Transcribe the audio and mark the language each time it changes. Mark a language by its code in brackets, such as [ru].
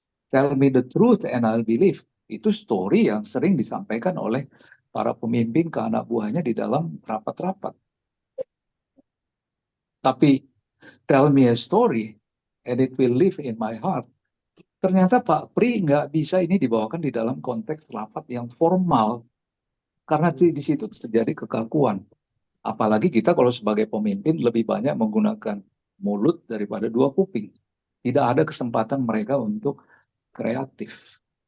[en] Tell me the truth and I'll believe. [id] Itu story yang sering disampaikan oleh para pemimpin ke anak buahnya di dalam rapat-rapat. Tapi [en] tell me a story and it will live in my heart. [id] Ternyata Pak Pri nggak bisa ini dibawakan di dalam konteks rapat yang formal. Karena di situ terjadi kekakuan. Apalagi kita kalau sebagai pemimpin lebih banyak menggunakan mulut daripada 2 kuping. Tidak ada kesempatan mereka untuk kreatif.